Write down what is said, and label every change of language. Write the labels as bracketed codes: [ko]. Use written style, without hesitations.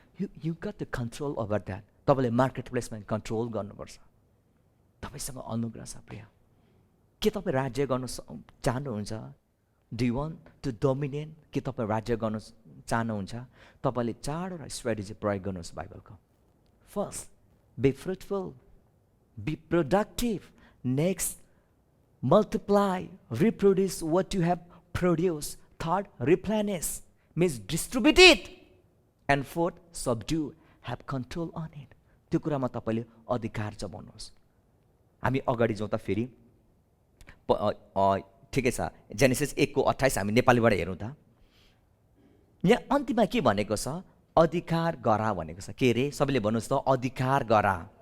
[en] You got to control over that. [ne] तपाईँले market प्लेसमा control गर्नुपर्छ। तपाईँसँग अनुग्रह छ प्रिय। के तपाईँ राज्य गर्न चाहनुहुन्छ? [en] Do you want to dominate? [ne] के तपाईँ राज्य गर्न चाहनुहुन्छ? तपाईँले 4वटा स्ट्राटेजी प्रयोग गर्नुहोस् बाइबलको। [en] First, be fruitful, be productive. Next, multiply, reproduce what you have produced. Third, replenish, means distribute it. And fourth, subdue, have control on it. [ne] त्यो कुरामा तपाईँले अधिकार जमाउनुहोस्। हामी अगाडि जाउँ त फेरि। ठिकै छ, जेनेसिस 1:28 हामी नेपालीबाट हेरौँ त। यहाँ अन्तिममा के भनेको छ? अधिकार गरा भनेको छ। के रे? सबैले भन्नुहोस् त, अधिकार गरा।